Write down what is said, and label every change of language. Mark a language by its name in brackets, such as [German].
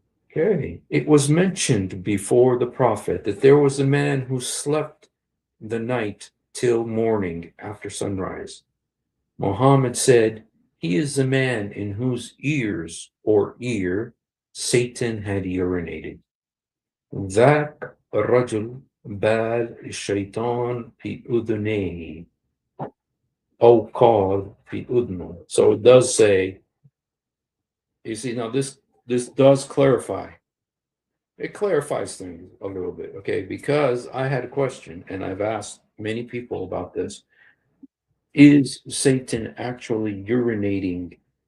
[English] Okay. It was mentioned before the Prophet that there was a man who slept the night till morning after sunrise. Muhammad said, he is a man in whose ears or ear Satan had urinated. [Arabic] ذاك الرجل بال الشيطان في أذنيه أو قال في أذنه. [English] So it does say, you see, now this does clarify. It clarifies things a little bit, okay? Because I had a question, and I've asked many people about this. Is Satan actually urinating?